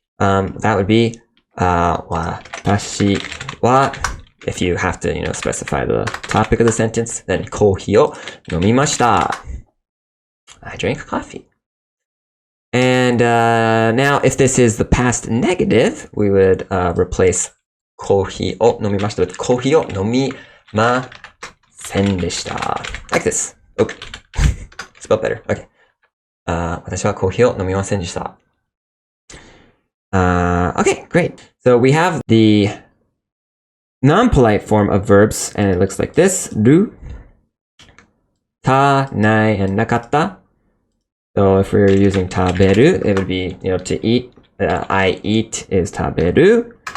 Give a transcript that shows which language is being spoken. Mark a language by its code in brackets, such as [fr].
[en] That would be 私は, if you have to, you know, specify the topic of the sentence, then [ja] コーヒーを飲みました. [en] I drank coffee. And now if this is the past negative, we would replace [ja] コーヒーを飲みました [en] with [ja] コーヒーを飲みませんでした. [en] Like this. Oh, spelled better. Okay. [ja] 私はコーヒーを飲みませんでした. [en] Okay, great. So we have the non-polite form of verbs, and it looks like this: ru, ta, nai, and nakatta. So if we're using taberu, it would be, you know, to eat. I eat is taberu.